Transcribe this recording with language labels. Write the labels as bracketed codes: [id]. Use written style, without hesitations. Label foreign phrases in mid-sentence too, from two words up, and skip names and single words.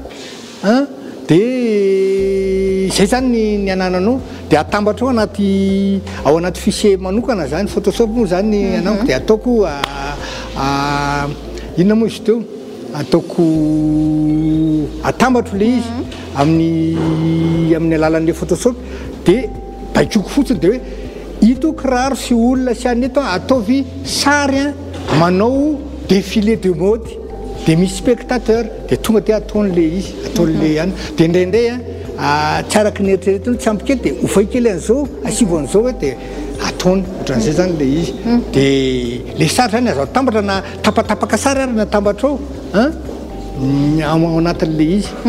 [mg] dia izay zany ny anananao dia atambatra ao anaty fichier manokana zany photoshop moa zany anamiko dia ataoko inona moa izy teo ataoko atambatro le izy amin'ny alalan'le photoshop dia baikoko fotsiny dia hoe ito kiraro sy olona sy any eto ataovy sary a manao [fr] défilé de mode [mg] de misy spectateur de tonga de ataon'le izy ataon'le ihany de indraindray a tsy araky ny eritreretiny tsy ampy kely de ofay kely an'izao asivo an'izao hoe de ataony ohatran'izay zany le izy de le sary zany azo atambatra na tapatapaka sary ary na tambatra ao ao anatin'le izy